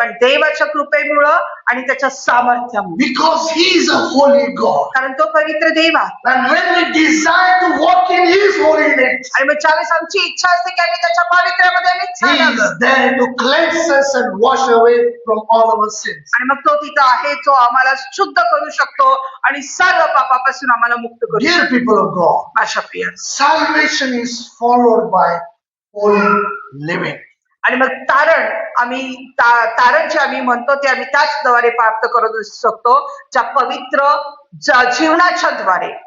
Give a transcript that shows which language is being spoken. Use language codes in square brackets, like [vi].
[mr] पण देवाच्या कृपेमुळं आणि त्याच्या सामर्थ्यामुळे, [en] Because He is a holy God. [mr] कारण तो पवित्र देव आहे. [en] And when we desire to walk in His holiness, [mr] आणि मग ज्यावेळेस आमची इच्छा असते की आम्ही त्याच्या पावित्र्यामध्ये आम्ही [en] He [mr] चालावं. [en] is there to cleanse us and wash away from all our sins. [mr] आणि मग तो तिथं आहे जो आम्हाला शुद्ध करू शकतो आणि सर्व पापापासून आम्हाला मुक्त करू शकतो. [en] Dear people of God, [mr] माझ्या प्रिय, [en] salvation is followed by holy living. [mr] आणि मग तारण जे आम्ही म्हणतो ते आम्ही त्याच द्वारे प्राप्त करू शकतो, ज्या पवित्र जीवनाच्या द्वारे.